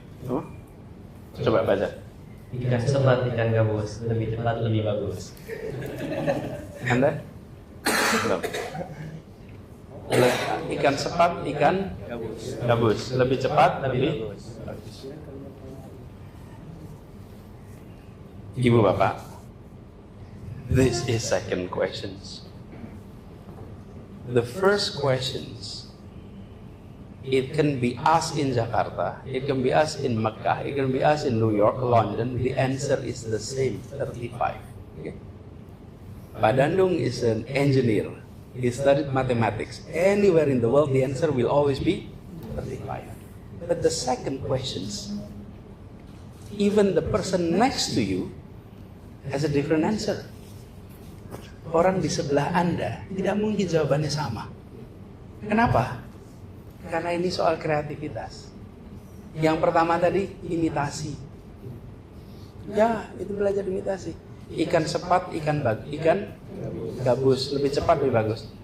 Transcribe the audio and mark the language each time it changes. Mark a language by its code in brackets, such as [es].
[id] Oh? Coba baca. Ikan sepat, ikan gabus, lebih cepat, lebih bagus. Anda? Belum. Ikan sepat, ikan gabus. Lebih cepat, lebih bagus. Ibu bapak, [en] this is second questions. The first questions, it can be asked in Jakarta, it can be asked in Mecca, it can be asked in New York, London. The answer is the same, 35. Okay? Pak Dandung is an engineer. He studied mathematics. Anywhere in the world, the answer will always be 35. But the second questions, even the person next to you has a different answer. [id] Orang di sebelah Anda tidak mungkin jawabannya sama. Kenapa? Karena ini soal kreativitas. Yang pertama tadi, imitasi. Ya, itu belajar imitasi. Ikan sepat, ikan gabus, lebih cepat, lebih bagus.